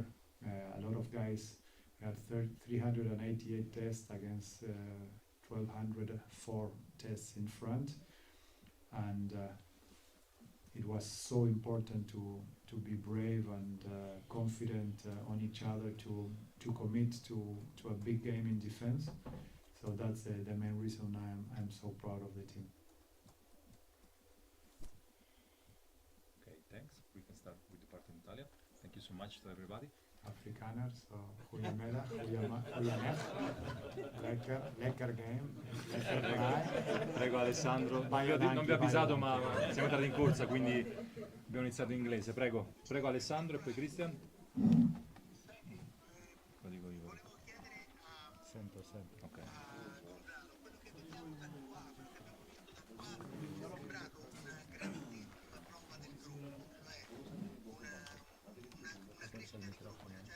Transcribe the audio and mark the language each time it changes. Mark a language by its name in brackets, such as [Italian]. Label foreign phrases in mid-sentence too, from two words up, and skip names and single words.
[English] A lot of guys had 388 tests against 1,204 tests in front, and it was so important to be brave and confident on each other to commit to a big game in defense. So that's the main reason I'm so proud of the team. Okay, thanks. We can start with the part in Italian. Thank you so much to everybody. [Afrikaans] Afrikaners, goedemiddag, goeienacht, lekker game, lekker braai. [Italian] Prego Alessandro. Non vi ho avvisato, ma siamo entrati in corsa, quindi abbiamo iniziato in inglese. Prego Alessandro e poi Christian. Lo dico io. Sento. Ok. Senza il microfono.